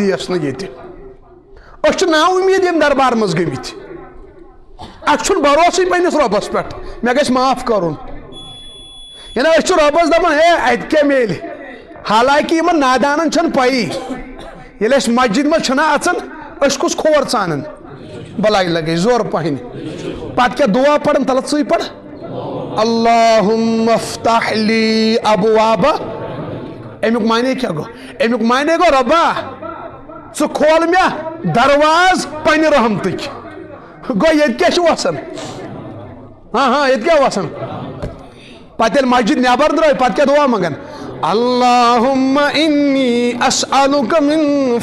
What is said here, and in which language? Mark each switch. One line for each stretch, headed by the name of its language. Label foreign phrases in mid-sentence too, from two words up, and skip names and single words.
Kashmiri: دِیس نہٕ ییٚتہِ أسۍ چھِ نا اُمید ییٚمہِ دربار منٛز گٔمٕتۍ اَسہِ چھُنہٕ بروسٕے پننس رۄبس پٮ۪ٹھ مےٚ گژھِ معاف کرُن یعنی أسۍ چھِ رۄبس دپان ہے اتہِ کیٛاہ میلہِ حالانکہِ یِمن نادانن چھنہٕ پیی ییٚلہِ أسۍ مسجد منٛز چھِنا اژان أسۍ کُس کھور ژانان بلاے لگے زور پہن پتہٕ کیٛاہ دعا پران تلت ژٕے پر
Arabic: اللہم افتح لی ابواب
Kashmiri: امیُک معنی کیٛاہ گوٚو امیُک معنی گوٚو رۄبا ژٕ کھول مےٚ درواز پننہِ رحمتٕکۍ گو ییٚتہِ کیٛاہ چھُ وسان ییٚتہِ کیٛاہ وسان پتہٕ ییٚلہِ مسجد نٮ۪بر درٛاے پتہٕ کیٛاہ دعا منگان
Arabic: اللہم انی اسألک من